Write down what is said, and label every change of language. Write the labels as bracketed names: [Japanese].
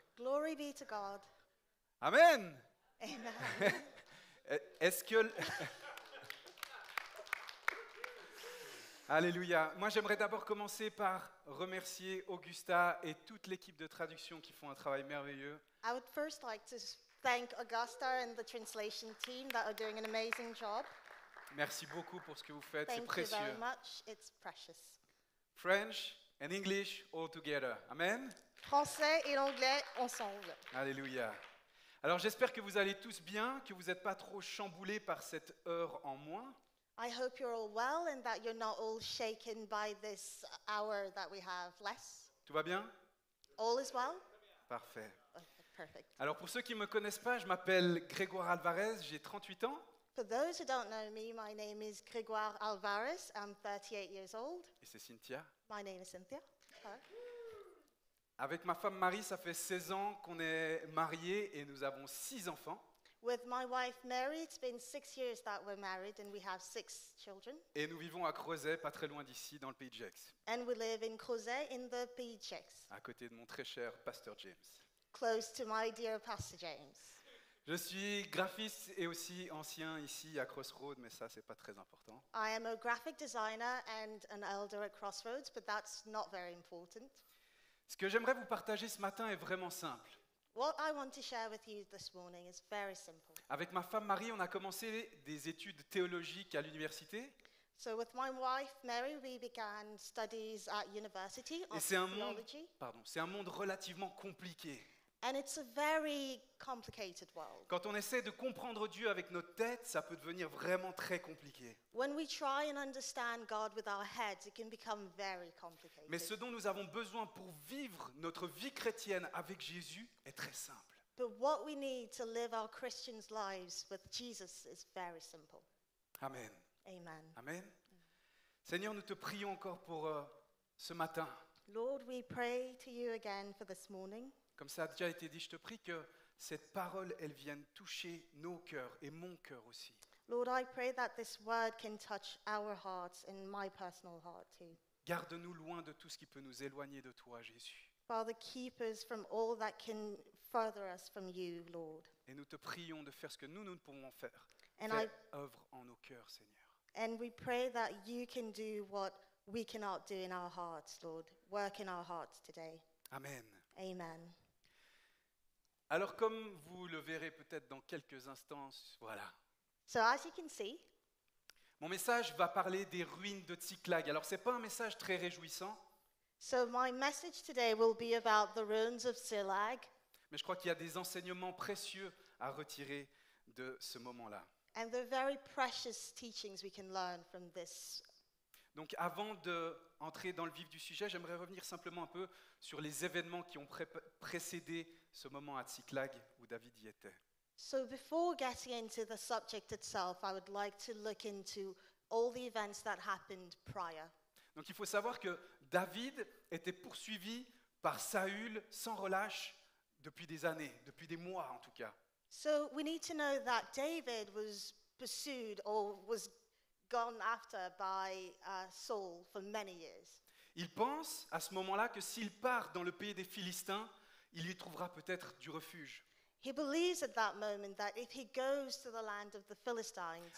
[English] Glory be to God. Amen. Amen. [French] Est-ce que... Alléluia. Moi, j'aimerais d'abord commencer par remercier Augusta et toute l'équipe de traduction qui font un travail merveilleux. [English] I would first like to thank Augusta and the translation team that are doing an amazing job. [French] Merci beaucoup pour ce que vous faites, c'est [English] Thank you very [French] précieux. [English] much. It's precious. French and English all together. Amen. [French] Français et anglais ensemble. Alléluia. Alors j'espère que vous allez tous bien, que vous n'êtes pas trop chamboulés par cette heure en moins. [English] I hope you're all well and that you're not all shaken by this hour that we have less. [French] Tout va bien? [English] All is well? [French] Parfait. [English] Okay, perfect. [French] Alors pour ceux qui ne me connaissent pas, je m'appelle Grégoire Alvarez, j'ai 38 ans [English] For those who don't know me, my name is Grégoire Alvarez. I'm 38 years old. [French] et c'est Cynthia. [English] My name is Cynthia. Hello. [French] Avec ma femme Marie, ça fait 16 ans qu'on est mariés et nous avons 6 enfants. [English] With my wife Mary, it's been 6 years that we're married and we have 6 children. [French] Et nous vivons à Crozet, pas très loin d'ici, dans le pays de Gex, [English] And we live in Crozet in the Pays de Gex, [French] à côté de mon très cher pasteur James. [English] close to my dear Pastor James. [French] Je suis graphiste et aussi ancien ici à Crossroad, mais ça, c'est pas très important. [English] I am a graphic designer and an elder at Crossroads, but that's not very important. [French] Ce que j'aimerais vous partager ce matin est vraiment simple. [English] What I want to share with you this morning is very simple. [French] Avec ma femme Marie, on a commencé des études théologiques à l'université. [English] So with my wife Mary, we began studies at university [French] Et [English] of [French] c'est un monde, [English] theology. [French] c'est un monde relativement compliqué. [English] And it's a very complicated world. [French] Quand on essaie de comprendre Dieu avec notre tête, ça peut devenir vraiment très compliqué. [English] When we try and understand God with our heads, it can become very complicated. [French] Mais ce dont nous avons besoin pour vivre notre vie chrétienne avec Jésus est très simple. [English] But what we need to live our Christians' lives with Jesus is very simple. Amen. Amen. Amen. [French] Seigneur, nous te prions encore pour ce matin. [English] Lord, we pray to you again for this morning. [French] Comme ça a déjà été dit, je te prie que cette parole, elle vienne toucher nos cœurs et mon cœur aussi. [English] Lord, I pray that this word can touch our hearts and my personal heart too. [French] Garde-nous loin de tout ce qui peut nous éloigner de toi, Jésus. [English] Father, keep us from all that can further us from you, Lord. [French] Et nous te prions de faire ce que nous ne pouvons faire. [English] And [French] Fais œuvre en nos cœurs, Seigneur. [English] And we pray that you can do what we cannot do in our hearts, Lord. Work in our hearts today. Amen. Amen. [French] Alors comme vous le verrez peut-être dans quelques instants, voilà. [English] So as you can see, [French] Mon message va parler des ruines de Tsiklag. Alors, ce n'est pas un message très réjouissant, [English] So my message today will be about the ruins of Ziklag, [French] mais je crois qu'il y a des enseignements précieux à retirer de ce moment-là. [English] and the very precious teachings we can learn from this. [French] Donc, avant d'entrer dans le vif du sujet, j'aimerais revenir simplement un peu sur les événements qui ont précédé ce moment à Tsiklag où David y était. [English] So before getting into the subject itself, I would like to look into all the events that happened prior. [French] Donc, il faut savoir que David était poursuivi par Saül sans relâche depuis des années, depuis des mois en tout cas. [English] So we need to know that David was pursued or was gone after by Saul for many years. [French] Il pense à ce moment-là que s'il part dans le pays des Philistins, il y trouvera peut-être du refuge. [English] He believes at that moment that if he goes to the land of the Philistines,